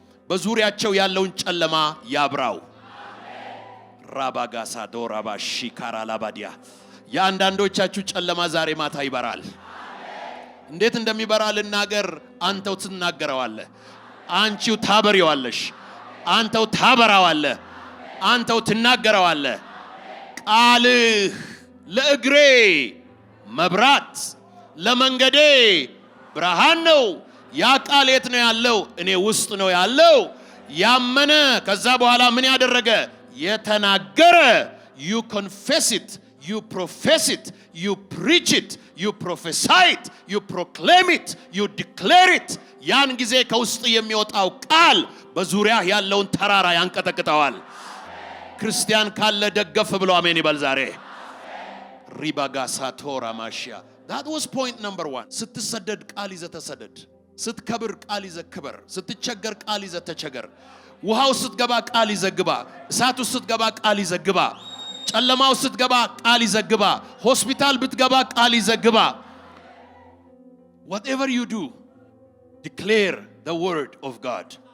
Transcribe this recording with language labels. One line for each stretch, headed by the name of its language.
Amharic: በዙሪያቸው ያለውን ጨለማ ያብራው። ራባጋሳ ዶራባሺ ካራላባዲያ የአንዳንዶቻችሁ ጨለማ ዛሬ ማታ ይበራል። እንዴት እንደሚበራ ልናገር። አንተው ትናገረዋለህ፣ አንቺው ታበሪዋለሽ፣ አንተው ታበራዋለህ፣ አንተው ትናገረዋለህ። ቃልህ ለእግሬ መብራት ለመንገዴ ብርሃን ነው። ያ ቃል የት ነው ያለው? እኔ ውስጥ ነው ያለው። ያመነ ከዛ በኋላ ምን ያደረገ? የተናገረ።
English: you confess it, you profess it, you preach it, you prophesy it, you proclaim it, you declare it.
Amharic: ያን ጊዜ ከውስጥ የሚወጣው ቃል በዙሪያ ያለውን ተራራ ያንቀጠቅጠዋል። ክርስቲያን ካለ ደገፍ ብሎ አሜን ይበል ዛሬ። ሪባጋሳቶራ ማሽያ
English: that was point number 1.
Amharic: ስትሰደድ ቃል ይዘህ ተሰደድ፣ ስትከብር ቃል ይዘህ ክበር፣ ስትቸገር ቃል ይዘህ ተቸገር፣ ውሃው ስትገባ ቃል ይዘህ ግባ፣ እሳቱ ስትገባ ቃል ይዘህ ግባ፣ ጨለማው ስትገባ ቃል ይዘህ ግባ፣ ሆስፒታል ብትገባ ቃል ይዘህ ግባ።
English: whatever you do declare the word of God.